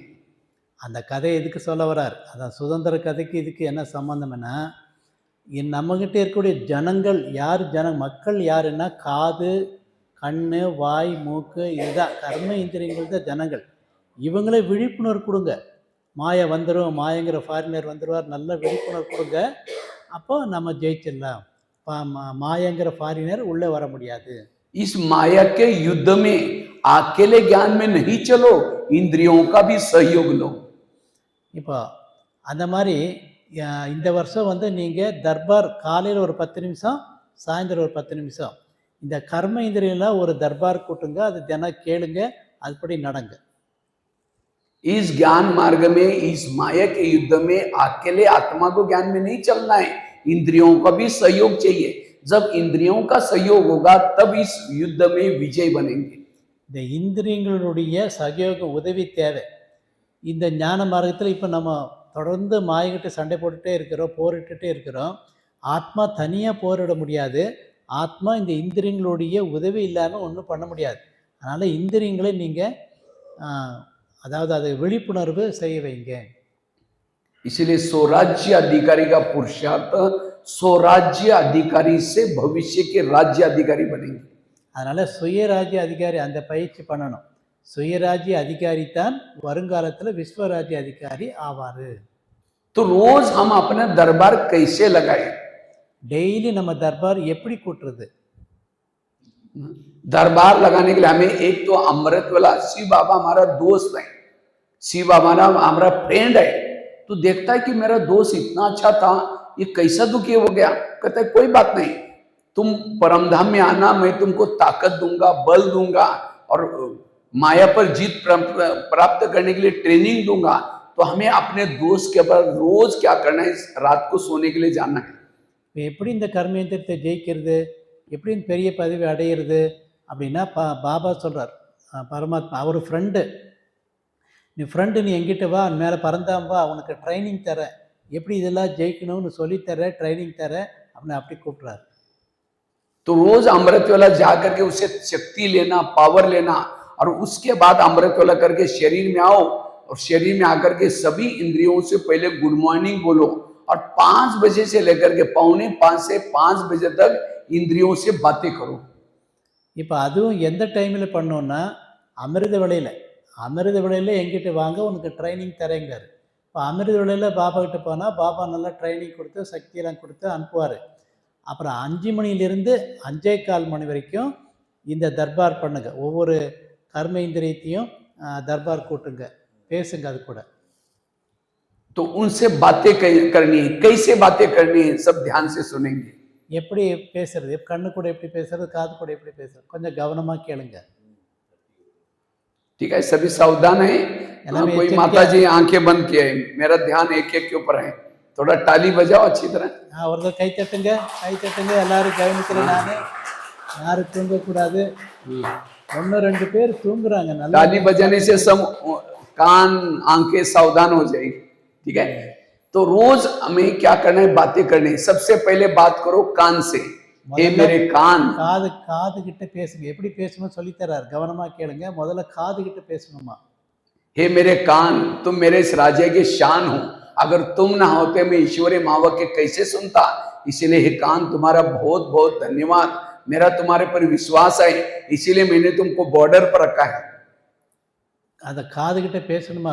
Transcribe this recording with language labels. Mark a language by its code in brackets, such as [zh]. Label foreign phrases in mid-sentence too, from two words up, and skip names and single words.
[ta] அந்த கதை எதுக்கு சொல்ல வர்றார், அதான் சுதந்திர கதைக்கு இதுக்கு என்ன சம்மந்தம்னா, நம்மகிட்ட இருக்கக்கூடிய ஜனங்கள் யார், மக்கள் யாருன்னா காது, கண், வாய், மூக்கு, இதுதான் கர்ம இந்திரியங்கள் தான் ஜனங்கள். இவங்களே விழிப்புணர்வு கொடுங்க. மாயா வந்துடும், மாயங்கிற ஃபாரினர் வந்துடுவார், நல்ல விழிப்புணர்வு கொடுங்க, அப்போ நம்ம ஜெயிச்சிடலாம். மாயங்கிற ஃபாரினர் உள்ளே வர முடியாது. [hi] इस माया के युद्ध में अकेले ज्ञान में नहीं चलो, इंद्रियों का भी सहयोग लो। [ta] இப்போ அந்த மாதிரி இந்த வருஷம் வந்து நீங்கள் தர்பார் காலையில் ஒரு 10 நிமிஷம், சாயந்தரம் ஒரு 10 நிமிஷம், இந்த கர்ம இந்திரியெல்லாம் ஒரு தர்பார் கூட்டுங்க, அது தினம் கேளுங்க, அதுபடி நடங்க. [hi] इस ज्ञान मार्ग में, इस माया के युद्ध में अकेले आत्मा को ज्ञान में नहीं चलना है, इंद्रियों का भी सहयोग चाहिए। जब इंद्रियों का सहयोग होगा तब इस युद्ध में विजय बनेंगे। [ta] இந்த இந்திரியங்களுடைய சகயோக உதவி தேவை. இந்த ஞான மார்க்கத்தில் இப்போ நம்ம தொடர்ந்து மாயக்கிட்ட சண்டை போட்டுகிட்டே இருக்கிறோம், போரிட்டுட்டே இருக்கிறோம். ஆத்மா தனியாக போரிட முடியாது, ஆத்மா இந்த இந்திரியங்களுடைய உதவி இல்லாமல் ஒன்றும் பண்ண முடியாது. அதனால் இந்திரியங்களை நீங்கள் அதாவது அதை விழிப்புணர்வு செய்ய வைங்க. [hi] इसलिए स्वराज्य अधिकारी का पुरुषार्थ स्वराज्य अधिकारी से भविष्य के राज्य अधिकारी बनेंगे। [ta] அதனால் சுயராஜ்ய அதிகாரி அந்த பயிற்சி பண்ணணும். சுயராஜ்ய அதிகாரி தான் வருங்காலத்தில் விஸ்வராஜ்ய அதிகாரி ஆவார். [hi] तो रोज हम अपना दरबार कैसे लगाए, [ta] டெய்லி நம்ம தர்பார் எப்படி கூட்டுறது? [hi] दरबार लगाने के लिए हमें एक तो अमृत वाला शिव बाबा हमारा दोस्त है, शिव बाबा हमारा फ्रेंड है। तो देखता है कि मेरा दोस्त इतना अच्छा था, ये कैसा दुखी हो गया, कहता है कोई बात नहीं, तुम परमधाम में आना, मैं तुमको ताकत दूंगा, बल दूंगा, और माया पर जीत प्राप्त करने के लिए ट्रेनिंग दूंगा। तो हमें अपने दोस्त के ऊपर रोज क्या करना है, रात को सोने के लिए जाना है। [ta] எப்படி இந்த கர்மேந்திரத்தை ஜெயிக்கிறது, எப்படி இந்த பெரிய பதவி அடையிறது அப்படின்னா பாபா சொல்கிறார், பரமாத்மா அவர் ஃப்ரெண்டு, நீ ஃப்ரெண்டு, நீ எங்கிட்ட வா, மேலே பறந்தாம் வா, உனக்கு ட்ரைனிங் தரேன், எப்படி இதெல்லாம் ஜெயிக்கணும்னு சொல்லித்தரேன், ட்ரைனிங் தரேன் அப்படின்னு அப்படி கூப்பிட்றாரு. [hi] तो रोज अमृत वाला जा करके उसे शक्ति लेना, पावर लेना, और उसके बाद अमृत वाला करके शरीर में आओ, और शरीर में आकर के सभी इंद्रियों से पहले [en] good morning [hi] बोलो, और 5 बजे से लेकर के 4:45 से 5 बजे तक इंद्रियों से बातें करो। [ta] இப்போ அதுவும் எந்த டைமில் பண்ணோன்னா அமிர்த வேளையில் எங்கிட்ட வாங்க, உனக்கு ட்ரைனிங் தரேங்காரு. இப்போ அமிர்த வேளையில் பாபா கிட்ட போனால் பாபா நல்லா ட்ரைனிங் கொடுத்து சக்தியெல்லாம் கொடுத்து அனுப்புவார். அப்புறம் 5 மணிலிருந்து 5:15 மணி வரைக்கும் இந்த தர்பார் பண்ணுங்க, ஒவ்வொரு கர்ம இந்திரியத்தையும் தர்பார் கூட்டுங்க. பேசுங்க அது கூட. [hi] तो उनसे बातें करनी है, कैसे बातें करनी है, सब ध्यान से सुनेंगे। [ta] எப்படி பேசுறது, கண்ணு கூட எப்படி பேசுறது, காது கூட எப்படி பேசுறது, கொஞ்சம் கவனமா கேளுங்க. [hi] ठीक है, सभी सावधान है। कोई माता जी आंखें बंद किए, मेरा ध्यान एक एक के ऊपर है, थोड़ा ताली बजाओ अच्छी तरह। [ta] ஒரு கை தட்டுங்க, கை தட்டுங்க, எல்லாரும் கவனிக்கிறேன் நானு. யாரும் தூங்க கூடாது. 1-2 பேர் தூங்குறாங்க. நல்லா [hi] ताली बजाने से सब कान आंखें सावधान हो जाएगी। ठीक है, तो रोज हमें क्या करना है, बातें करनी है। सबसे पहले बात करो कान से। हे मेरे कान, [ta] காது கிட்ட பேசுங்க. எப்படி பேசணும் சொல்லி தரார், கவனமா கேளுங்க. முதல்ல காது கிட்ட பேசணுமா. [hi] हे मेरे कान, तुम मेरे इस राज्य के शान हो, अगर तुम ना होते मैं ईश्वरीय महावाक्य कैसे सुनता। इसीलिए हे कान, तुम्हारा बहुत बहुत धन्यवाद, मेरा तुम्हारे पर विश्वास है, इसीलिए मैंने तुमको बॉर्डर पर रखा है। [ta] அந்த காது கிட்ட பேசணுமா.